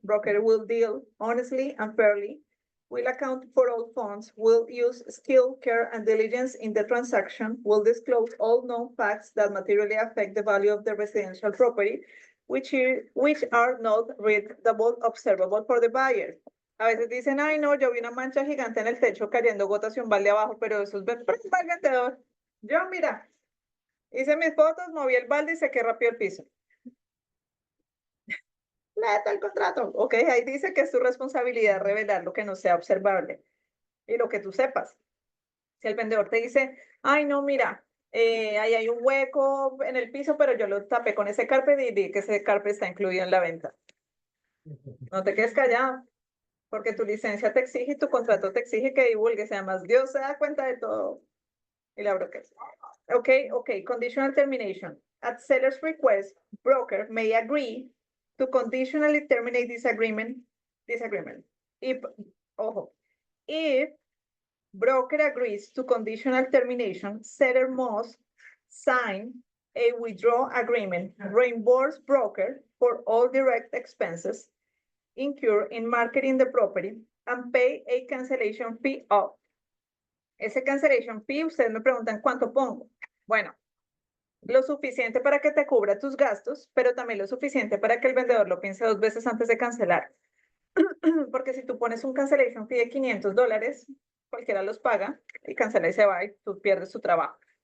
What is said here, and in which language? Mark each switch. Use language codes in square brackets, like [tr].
[en] Broker will deal honestly and fairly, will account for all funds, will use skill, care, and diligence in the transaction, will disclose all known facts that materially affect the value of the residential property, which are not readable, observable for the buyer. [es] A veces dicen, ay no, yo vi una mancha gigante en el techo cayendo gotas y un balde abajo, pero eso es para el vendedor. Yo, mira, hice mis fotos, moví el balde y sequé rápido el piso. Léete el contrato. Ok, ahí dice que es tu responsabilidad revelar lo que no sea observable y lo que tú sepas. Si el vendedor te dice, ay, no, mira, ahí hay un hueco en el piso, pero yo lo tapé con ese carpet y vi que ese carpet está incluido en la venta. No te quedes callado, porque tu licencia te exige y tu contrato te exige que divulgues. Además, Dios se da cuenta de todo. Y la broker. Okay, conditional termination. [en] At seller's request, broker may agree to conditionally terminate this agreement. If broker agrees to conditional termination, seller must sign a withdrawal agreement, reimburse broker for all direct expenses incurred in marketing the property, and pay a cancellation fee of. [es] Ese cancellation fee, ustedes me preguntan cuánto pongo. Bueno, lo suficiente para que te cubra tus gastos, pero también lo suficiente para que el vendedor lo piense 2 veces antes de cancelar. Porque si tú pones un cancellation fee de $500, cualquiera los paga y cancela y se va y tú pierdes tu trabajo.